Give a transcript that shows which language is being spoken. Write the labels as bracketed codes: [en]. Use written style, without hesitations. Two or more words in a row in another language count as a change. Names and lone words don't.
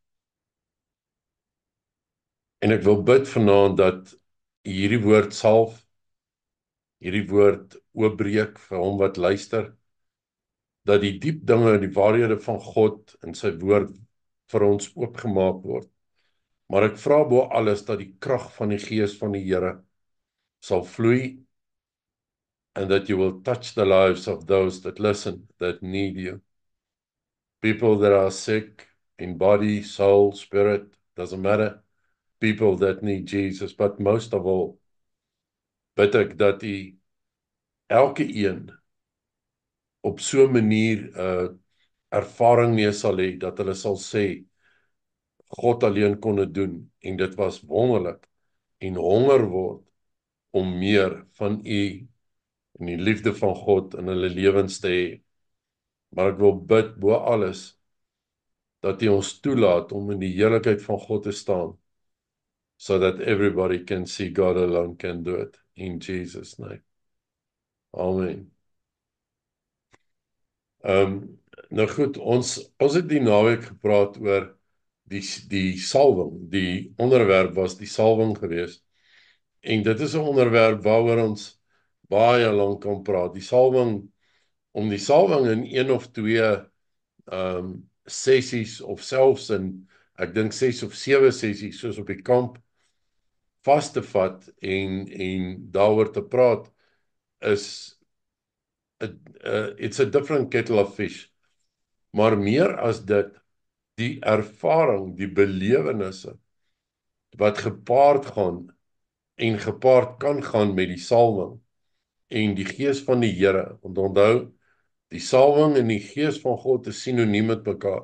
[af] En ek wil bid vanaand dat u hierdie woord salf, hierdie woord oopbreek vir hom wat luister, dat die diep dinge, die waarhede van God in sy woord vir ons oopgemaak word. Maar ek vra bo alles dat die krag van die Gees van die Here sal vloei, [en] and that you will touch the lives of those that listen, that need you. People that are sick in body, soul, spirit, doesn't matter. People that need Jesus, but most of all, [af] bid ek dat u elke een op so 'n manier ervaring mee sal hê, dat hulle sal sê, God alleen kon dit doen, en dit was wonderlik, en honger word om meer van u, en die liefde van God in hulle lewens te hê. Maar ek wil bid bo alles, dat u ons toelaat om in die heerlikheid van God te staan, [en] so that everybody can see God alone can do it. In Jesus' name. Amen. [af] Nou goed, ons het die naweek gepraat oor die salwing. Die onderwerp was die salwing geweest. En dit is 'n onderwerp waaroor ons baie lank kan praat. Om die salwing in 1 of 2 sessies of selfs in, ek dink 6 of 7 sessies soos op die kamp vas te vat en daaroor te praat is [en] it's a different kettle of fish. [af] Maar meer as dit, die ervaring, die belewennisse wat gepaard gaan en gepaard kan gaan met die salwing en die Gees van die Here. Want onthou, die salwing en die Gees van God is sinoniem met mekaar.